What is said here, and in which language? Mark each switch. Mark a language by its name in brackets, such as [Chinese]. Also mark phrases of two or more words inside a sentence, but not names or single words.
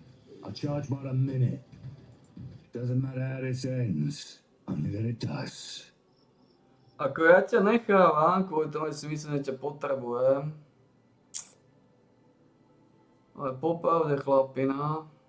[English] I'll charge about a minute. Doesn't matter how this ends, only that it does. [Slovak] Ako ja ťa nechávam, kvôli tomu si myslím, že ťa potrebujem. Ale popravde, chlapina.